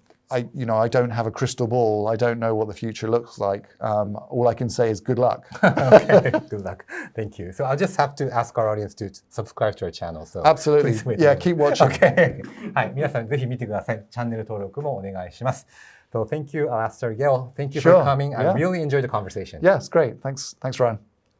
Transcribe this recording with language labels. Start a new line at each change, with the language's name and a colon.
English: I don't have a crystal ball. I don't know what the future looks like. All I can say is good luck. Okay, good luck. Thank you. So I'll just have to ask our audience to subscribe to our channel. So Absolutely. Yeah, keep watching. Okay.
Japanese: はい、皆さんぜひ見てください。チャンネル登録もお願いします。
English: So thank you, Alastar Gail. Thank you for coming. I really enjoyed the conversation. Yeah, it's great. Thanks, Ryan.